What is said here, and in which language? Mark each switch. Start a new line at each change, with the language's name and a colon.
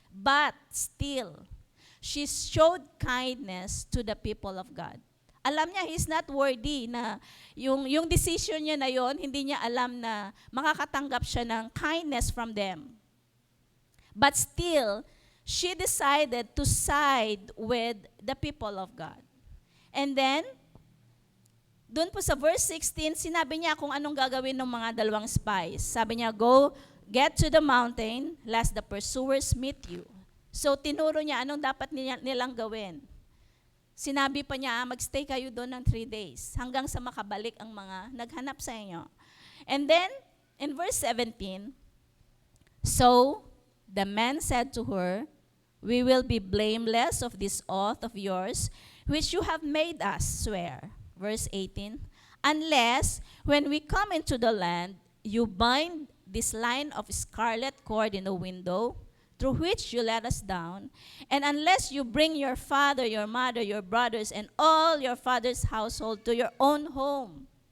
English: But still, she showed kindness to the people of God.
Filipino: Alam niya,
English: he's not worthy
Filipino: na yung decision niya na yon, hindi niya alam na makakatanggap siya ng kindness from them.
English: But still, she decided to side with the people of God. And then,
Filipino: doon po sa verse 16, sinabi niya kung anong gagawin ng mga dalawang spies. Sabi niya,
English: go, get to the mountain, lest the pursuers meet you.
Filipino: So, tinuro niya anong dapat nilang gawin. Sinabi pa niya, magstay kayo doon ng 3 days, hanggang sa makabalik ang mga naghanap sa inyo.
English: And then, in verse 17, so, the man said to her, we will be blameless of this oath of yours, which you have made us swear. Verse 18, unless when we come into the land, you bind this line of scarlet cord in the window, through which you let us down, and unless you bring your father, your mother, your brothers, and all your father's household to your own home.